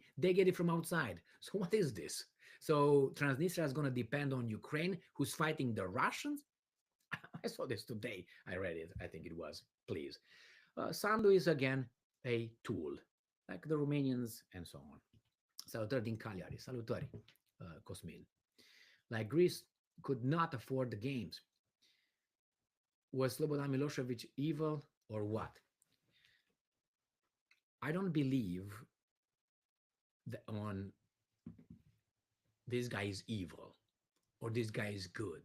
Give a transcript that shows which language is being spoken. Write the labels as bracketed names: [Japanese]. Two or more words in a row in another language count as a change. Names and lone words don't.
[English] They get it from outside. So what is this? So Transnistria is going to depend on Ukraine, who's fighting the Russians? I saw this today. I read it. I think it was. Please. Sandu is again a tool, like the Romanians and so on. [Romanian] Salutări din Cagliari. Salutări, Cosmin. [English] Like Greece could not afford the games. Was Slobodan Milosevic evil or what? I don't believe that on this guy is evil or this guy is good.